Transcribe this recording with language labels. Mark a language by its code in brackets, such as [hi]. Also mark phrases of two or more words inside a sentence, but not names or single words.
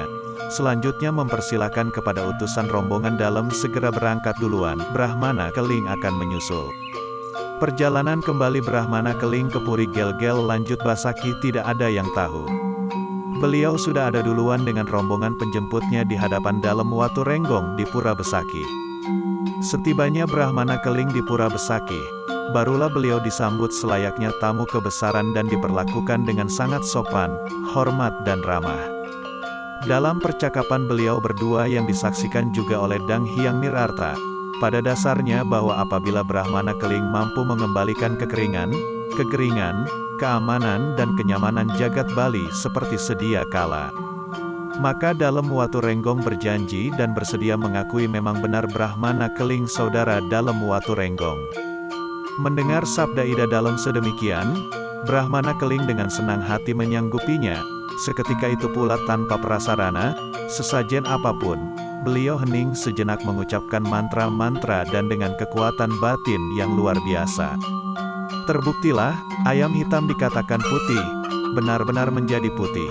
[id] Selanjutnya mempersilahkan kepada utusan rombongan Dalem segera berangkat duluan, Brahmana Keling akan menyusul. Perjalanan kembali Brahmana Keling ke Puri Gelgel lanjut Besakih tidak ada yang tahu. Beliau sudah ada duluan dengan rombongan penjemputnya di hadapan Dalem Watu Renggong di Pura Besakih. Setibanya Brahmana Keling di Pura Besakih, barulah beliau disambut selayaknya tamu kebesaran dan diperlakukan dengan sangat sopan, hormat dan ramah. Dalam percakapan beliau berdua yang disaksikan juga oleh Dang Hyang Nirarta, pada dasarnya bahwa apabila Brahmana Keling mampu mengembalikan kekeringan, keamanan dan kenyamanan jagat Bali seperti sedia kala, maka Dalem Watu Renggong berjanji dan bersedia mengakui memang benar Brahmana Keling saudara Dalem Watu Renggong. Mendengar sabda Ida Dalem sedemikian, Brahmana Keling dengan senang hati menyanggupinya. Seketika itu pula tanpa prasarana, sesajen apapun, beliau hening sejenak mengucapkan mantra-mantra dan dengan kekuatan batin yang luar biasa. Terbuktilah, ayam hitam dikatakan putih, benar-benar menjadi putih.